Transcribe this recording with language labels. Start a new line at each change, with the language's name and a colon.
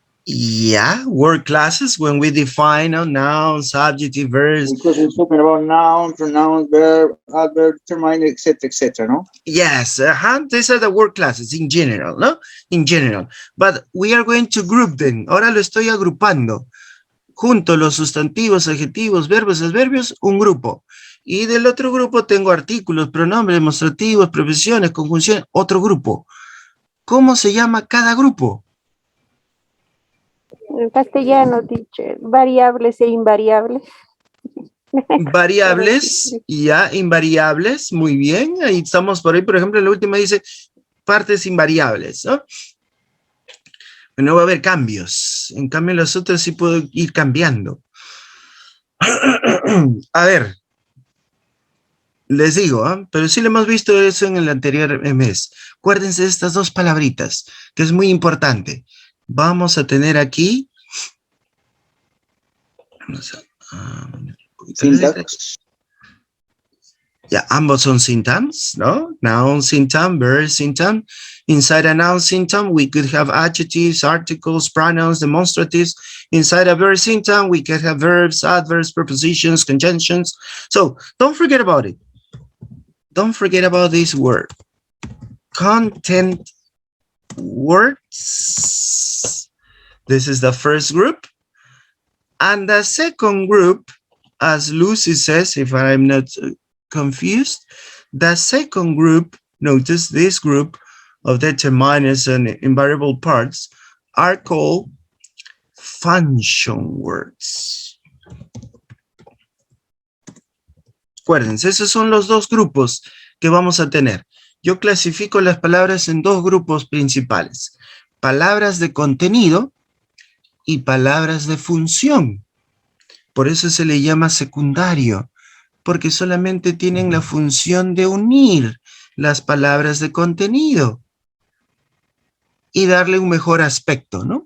English: Yeah, word classes when we define nouns, adjective, verbs. Because we're talking about noun, pronoun, verb, adverb, determiner, etc., no? Yes, these are the word classes in general, ¿no? In general. But we are going to group them.
Spanish: Ahora lo estoy agrupando. Junto los sustantivos, adjetivos, verbos, adverbios, un grupo. Y del otro grupo tengo artículos, pronombres, demostrativos, preposiciones, conjunciones, otro grupo. ¿Cómo se llama cada grupo? En castellano, teacher, variables e invariables. Variables, ya, invariables, muy bien. Ahí estamos por ahí, por ejemplo, la última dice partes invariables, ¿no? No va a haber cambios. En cambio, las otras sí puedo ir cambiando. A ver. Les digo, pero sí lo hemos visto eso en el anterior mes. Acuérdense de estas dos palabritas, que es muy importante. Vamos a tener aquí... Vamos a,
English: Syntax.
Spanish: ya, ambos son syntagms, ¿no?
English: Noun syntagm, verb syntagm. Inside a noun syntagm, we could have adjectives, articles, pronouns, demonstratives. Inside a verb syntagm, we could have verbs, adverbs, prepositions, conjunctions. So don't forget about it. Don't forget about this word. Content words. This is the first group. And the second group, as Lucy says, if I'm not confused, the second group, notice this group of determiners and invariable parts are called function words.
Spanish: Acuérdense, esos son los dos grupos que vamos a tener. Yo clasifico las palabras en dos grupos principales. Palabras de contenido y palabras de función. Por eso se le llama secundario, porque solamente tienen la función de unir las palabras de contenido y darle un mejor aspecto, ¿no?